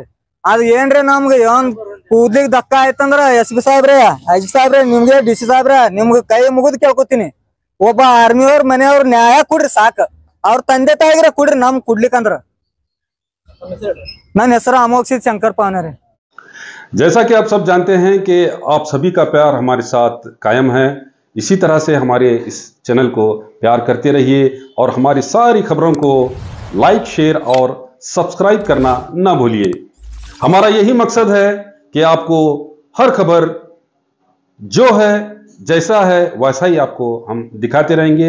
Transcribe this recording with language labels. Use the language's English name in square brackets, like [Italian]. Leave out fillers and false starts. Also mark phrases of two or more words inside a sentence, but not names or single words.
[Kannada] ಅದ್ ಏನ್ರಿ ನಮ್ಗ ಏನ್ ಕೂದ್ಲಿಗ್ ದಕ್ಕ ಆಯ್ತಂದ್ರ SP ಸಾಹೇಬ್ರೆ, IG ಸಾಹೇಬ್ರೆ, ನಿಮ್ಗೆ DC ಸಾಹೇಬ್ರೆ, ನಿಮ್ಗ ಕೈ ಮುಗಿದ್ ಕೇಳ್ಕೊತೀನಿ. ಒಬ್ಬ ಆರ್ಮಿಯವ್ರ ಮನೆಯವ್ರ ನ್ಯಾಯ ಕೊಡ್ರಿ ಸಾಕ. ಅವ್ರ ತಂದೆ ತಾಯಿಗ್ರೆ ಕೊಡ್ರಿ, ನಮ್ ಕುಡ್ಲಿಕ್ಕಂದ್ರ. ನನ್ನ ಹೆಸರು ಅಮೋಕ್ಷಿತ್ ಶಂಕರ್ ಪಾವನೆ ರೀ. [Hindi] जैसा कि आप सब जानते हैं कि आप सभी का प्यार हमारे साथ कायम है। इसी तरह से हमारे इस चैनल को प्यार करते रहिए और हमारी सारी खबरों को [English] like, share [Hindi] और सब्सक्राइब करना ना भूलिए। हमारा यही मकसद है कि आपको हर खबर जो है, जैसा है वैसा ही आपको हम दिखाते रहेंगे।